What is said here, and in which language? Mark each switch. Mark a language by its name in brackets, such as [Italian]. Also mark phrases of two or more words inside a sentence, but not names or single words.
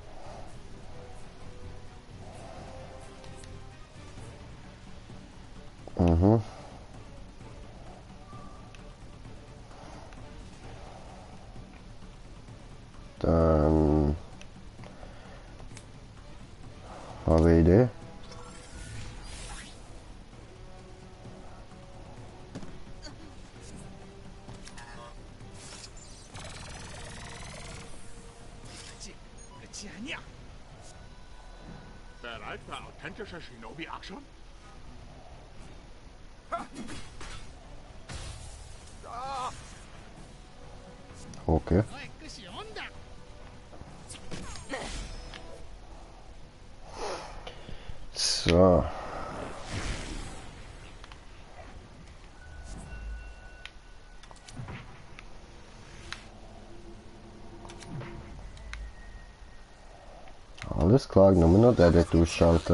[German] Mhm. Dann habe ich Idee. [Korean] 끝이 아니야. [German] Bereit für authentische Shinobi-Action? Okay. [Korean] 너의 끝이 온다. [German] So. Alles klar, nur noch der durchschalten.